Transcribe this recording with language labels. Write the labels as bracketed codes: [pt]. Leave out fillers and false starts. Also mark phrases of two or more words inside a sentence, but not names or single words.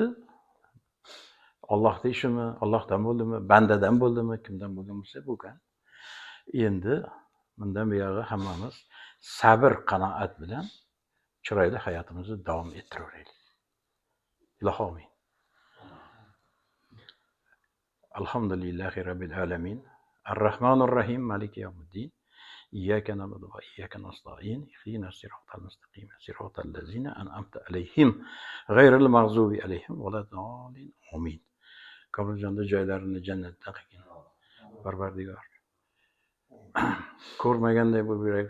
[uz] Allohning ishimi, Allohdan bo'ldimi, bandadan bo'ldimi, kimdan bo'lgan bo'lsa bo'lgan. Endi bundan buyog'i hammamiz sabr, qanoat bilan chiroyli hayotimizni davom ettiraveraylik. Ilohi amin. [ar] الحمد لله رب العالمين. الرحمن الرحيم مالك يوم الدين. إياك نعبد وإياك نستعين. اهدنا الصراط المستقيم صراط الذين أنعمت عليهم. غير المغضوب عليهم ولا الضالين. Amin. [uz] Komiljonning joylarini jannatda qilgin. Parvardigor. Ko'rmaganday bo'lib yuraylik.